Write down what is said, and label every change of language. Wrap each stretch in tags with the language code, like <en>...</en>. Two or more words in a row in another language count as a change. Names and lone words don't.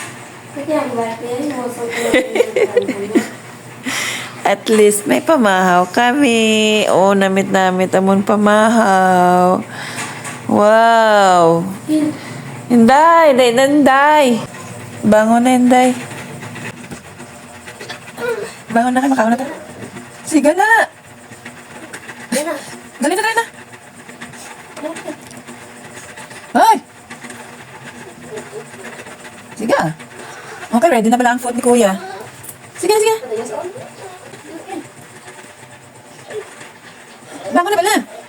<tl>At least may pamahaw kami.</tl> <hil>O, namit-namit amon pamahaw. Wow! Inday! Inday! Bangon na, Inday. Bangon na kayo, makaon na tayo. Sige na! Dali na! Ay! Sige.</hil> <tl>Okay, ready na pala ang food ni kuya. Sige. Bangon na pala.</tl>